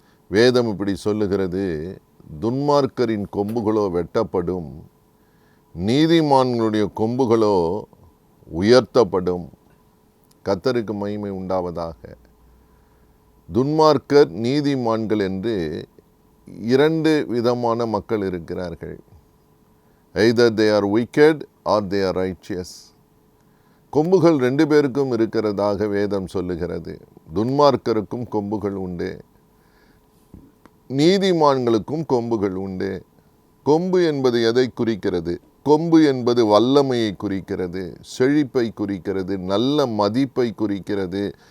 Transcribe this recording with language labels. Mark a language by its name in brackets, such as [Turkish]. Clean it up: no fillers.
[Tamil] வேதம் இப்படி சொல்லுகிறது, துன்மார்க்கரின் கொம்புகளோ வெட்டப்படும், நீதிமான்களுடைய கொம்புகளோ உயர்த்தப்படும். கர்த்தருக்கு மகிமை உண்டாவதாக. துன்மார்க்கர் நீதிமான்கள் என்று இரண்டு விதமான மக்கள் இருக்கிறார்கள். [English] either they are wicked or they are righteous. [Tamil] கொம்புகள் ரெண்டு பேருக்கும் இருக்கிறதாக வேதம் சொல்லுகிறது. துன்மார்க்கருக்கும் கொம்புகள் உண்டு, நீதிமான்களுக்கும் கொம்புகள் உண்டு. கொம்பு என்பது எதை குறிக்கிறது? கொம்பு என்பது வல்லமையை குறிக்கிறது, செழிப்பை குறிக்கிறது, நல்ல மதிப்பை குறிக்கிறது.